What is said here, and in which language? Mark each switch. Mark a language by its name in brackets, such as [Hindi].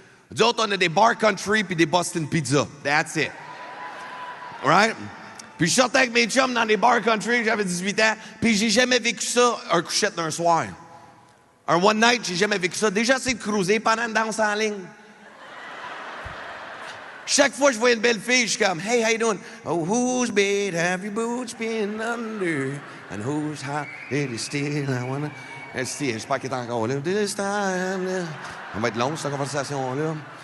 [French] Nous autres, on a des bar country puis des Boston Pizza. [English] That's it. [French] Right? Puis je sortais avec mes chums dans des bar country, j'avais 18 ans, puis j'ai jamais vécu ça, un couchette d'un soir. Un one night, j'ai jamais vécu ça. Déjà, c'est de cruiser pendant une danse en ligne. Chaque fois que je vois une belle fille, je suis comme, hey, [English] how you doing? Oh, whose bed have your boots been under? And whose heart it is still I wanna... [French] J'espère qu'elle est encore là. [English] This time, [French] là. Ça va être long, cette conversation-là.